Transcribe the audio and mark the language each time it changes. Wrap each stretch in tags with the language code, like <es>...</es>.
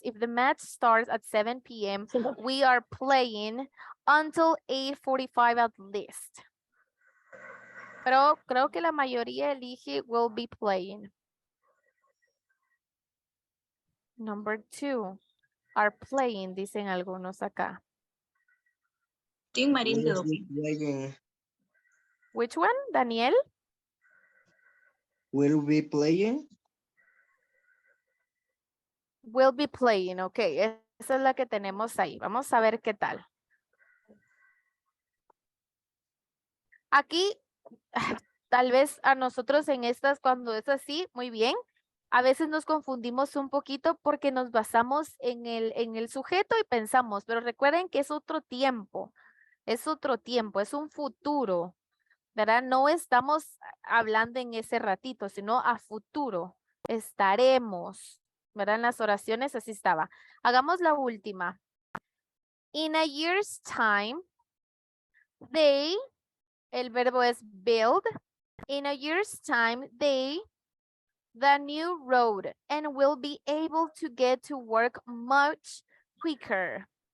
<en>If the match starts at 7 p.m., we are playing until 8:45 at least.</en> <es>Pero creo que la mayoría elige</es> <en>will be playing. Number 2, are playing,</en> <es>dicen algunos acá.</es> <en>Team Marín de Will</en> <es>dos.</es> <en>be playing. Which one, Daniel? Will be playing. Will be playing, ok.</en> <es>Esa es la que tenemos ahí. Vamos a ver qué tal. Aquí, tal vez a nosotros en estas, cuando es así, muy bien. A veces nos confundimos un poquito porque nos basamos en el sujeto y pensamos, pero recuerden que es otro tiempo, es un futuro, ¿verdad? No estamos hablando en ese ratito, sino a futuro. Estaremos, ¿verdad? En las oraciones así estaba. Hagamos la última.</es> <en>In a year's time, they,</en> <es>el verbo es</es> <en>build. In a year's time, they, the new road, and will be able to get to work much quicker.</en>